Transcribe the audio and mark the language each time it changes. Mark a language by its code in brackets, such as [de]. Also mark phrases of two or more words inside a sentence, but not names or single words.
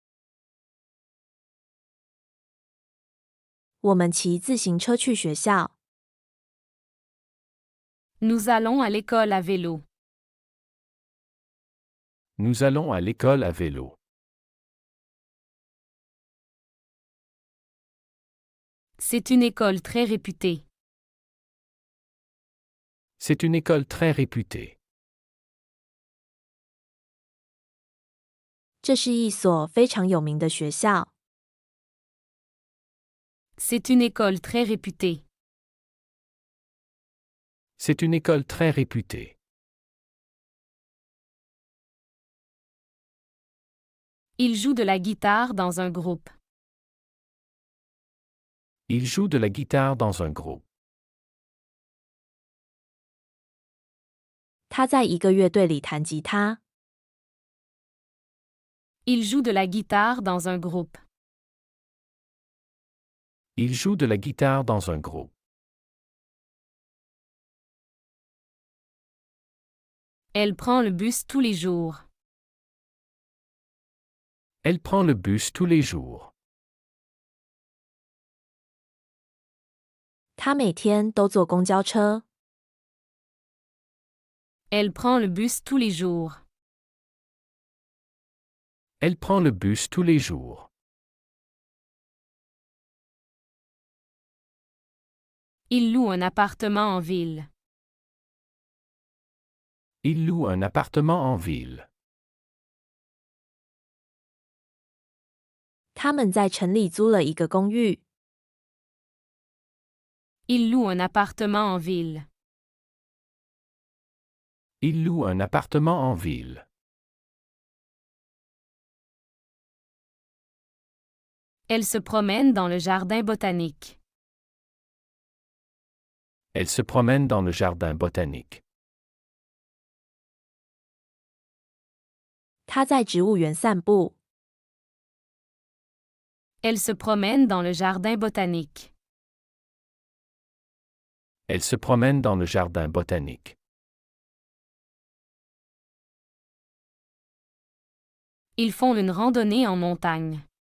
[zh] 我们骑自行车去学校。 [fr] Nous allons à l'école à vélo. Nous allons à l'école à vélo. C'est une école très réputée. C'est une école très réputée. [zh] 这是一所非常有名的学校。 [fr] C'est une école très réputée. C'est une école très réputée. Il joue de la guitare dans un groupe. Il joue de la guitare dans un groupe. [zh] 他在一个乐队里弹吉他。 [fr] Il joue de la guitare dans un groupe. Il joue de la guitare dans un groupe. Elle prend le bus tous les jours. Elle prend le bus tous les jours. [zh] 他每天都坐公交车。 [fr] Elle prend le bus tous les jours. Elle prend le bus tous les jours. Il loue un appartement en ville. Il loue un appartement en ville. [zh] 他们在城里租了一个公寓。 [fr] Il loue un appartement en ville. Il loue un appartement en ville. Elle se promène dans le jardin botanique. Elle se promène dans le jardin botanique. [zh] 他在植物园散步。 [fr] Elle se promène dans le jardin botanique. Elle se promène dans le jardin botanique. Ils font une randonnée en montagne.